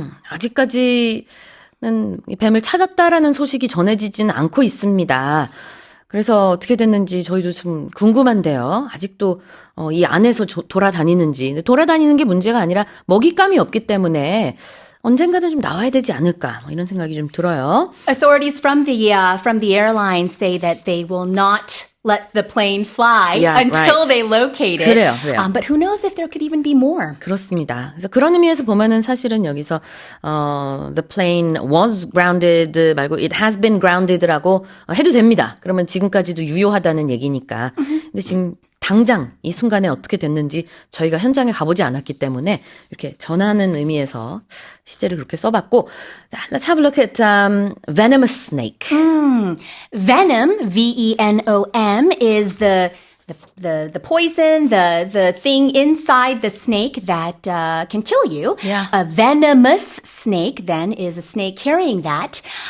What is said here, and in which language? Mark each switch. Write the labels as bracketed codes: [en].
[ko] 아직까지는 이 뱀을 찾았다라는 소식이 전해지지는 않고 있습니다. 그래서 어떻게 됐는지 저희도 좀 궁금한데요. 아직도 이 안에서 돌아다니는지. 돌아다니는 게 문제가 아니라 먹잇감이 없기 때문에 언젠가는 좀 나와야 되지 않을까 이런 생각이 좀 들어요. [en] Authorities from the airline say that they will not let the plane fly until they locate it. [ko] 그래요. [en] But who knows if there could even be more. [ko] 그렇습니다. 그래서 그런 의미에서 보면은 사실은 여기서 [en] the plane was grounded [ko] 말고 [en] it has been grounded [ko] 라고 해도 됩니다. 그러면 지금까지도 유효하다는 얘기니까. 근데 지금 당장 이 순간에 어떻게 됐는지 저희가 현장에 가보지 않았기 때문에 이렇게 전하는 의미에서 시제를 그렇게 써봤고 자, [en] let's have a look at venomous snake. Venom, V-E-N-O-M, is the poison, the thing inside the snake that can kill you. Yeah. A venomous snake, then, is a snake carrying that.